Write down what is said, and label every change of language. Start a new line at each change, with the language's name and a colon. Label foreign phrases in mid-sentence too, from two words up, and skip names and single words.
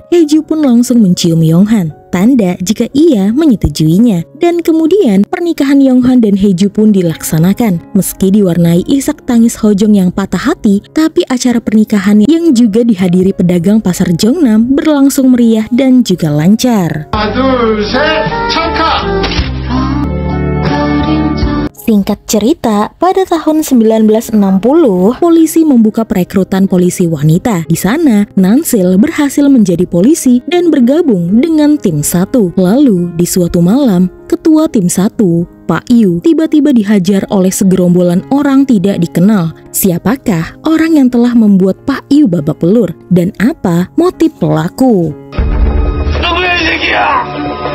Indonesian: Haeju pun langsung mencium Yonghan, tanda jika ia menyetujuinya. Dan kemudian pernikahan Yonghan dan Haeju pun dilaksanakan. Meski diwarnai isak tangis Hojong yang patah hati, tapi acara pernikahan yang juga dihadiri pedagang pasar Jeonnam berlangsung meriah dan juga lancar.
Korean: 하나, 둘, 셋, 찰칵!
Indonesian: Singkat cerita, pada tahun 1960, polisi membuka perekrutan polisi wanita. Di sana, Nansil berhasil menjadi polisi dan bergabung dengan tim 1. Lalu, di suatu malam, ketua tim 1, Pak Yu, tiba-tiba dihajar oleh segerombolan orang tidak dikenal. Siapakah orang yang telah membuat Pak Yu babak belur? Dan apa motif pelaku?
Korean: 누구야 이 새끼야!